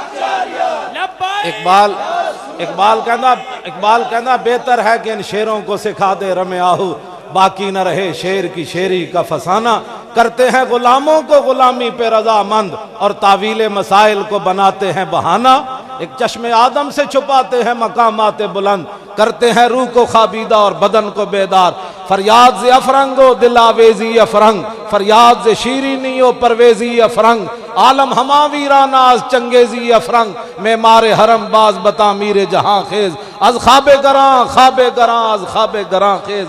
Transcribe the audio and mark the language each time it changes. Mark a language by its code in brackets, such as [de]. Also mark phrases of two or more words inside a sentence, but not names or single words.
[ur] اقبال کہنا بہتر ہے کہ ان شیروں کو سکھا دے رم آہو، باقی نہ رہے شیر کی شیری کا فسانہ، کرتے ہیں غلاموں کو غلامی پہ رضامند اور تعویل مسائل کو بناتے ہیں بہانہ، ایک چشم آدم سے چھپاتے ہیں مقامات بلند، کرتے ہیں روح کو خوابیدہ اور بدن کو بیدار، [fa] فریاد ز افرنگ و دل آویزی افرنگ، فریاد ز شیرینی و پرویزی افرنگ، عالم ہما ویران از چنگیزی افرنگ، معمار حرم باز بتا میر جہاں خیز، از خواب گراں از خواب گراں خیز۔